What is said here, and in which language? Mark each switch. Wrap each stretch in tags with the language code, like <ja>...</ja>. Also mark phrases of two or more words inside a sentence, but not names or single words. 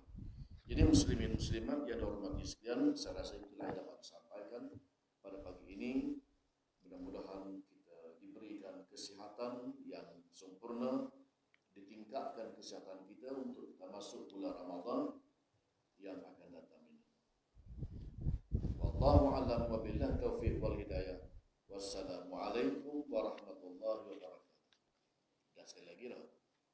<ms>Jadi muslimin muslimat yang dihormati sekalian, saya rasa itulah yang dapat disampaikan pada pagi ini. Mudah-mudahan kita diberikan kesihatan yang sempurna, ditingkatkan kesihatan kita untuk kita masuk bulan Ramadan yang akan datang ini.</ms> <ar>والله أعلم وبالله التوفيق والهداية. والسلام عليكم ورحمة الله وبركاته.</ar> <ms>Dan sekali lagi</ms>